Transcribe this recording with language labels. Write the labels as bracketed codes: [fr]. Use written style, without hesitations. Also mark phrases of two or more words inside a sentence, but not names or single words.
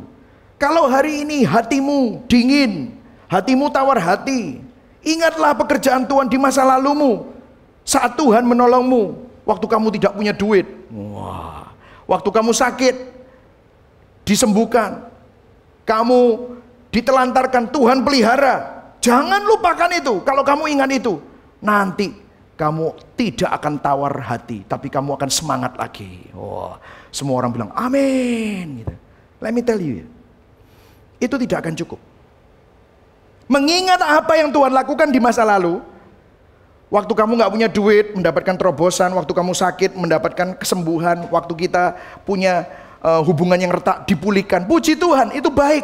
[id] Kalau hari ini hatimu dingin, hatimu tawar hati, ingatlah pekerjaan Tuhan di masa lalumu, saat Tuhan menolongmu, waktu kamu tidak punya duit, wah, waktu kamu sakit, disembuhkan, kamu ditelantarkan, Tuhan pelihara. Jangan lupakan itu. Kalau kamu ingat itu, nanti kamu tidak akan tawar hati, tapi kamu akan semangat lagi. Oh, semua orang bilang amin gitu. [en] Let me tell you, [id] itu tidak akan cukup. Mengingat apa yang Tuhan lakukan di masa lalu, waktu kamu gak punya duit, mendapatkan terobosan, waktu kamu sakit, mendapatkan kesembuhan, waktu kita punya hubungan yang retak dipulihkan, puji Tuhan, itu baik.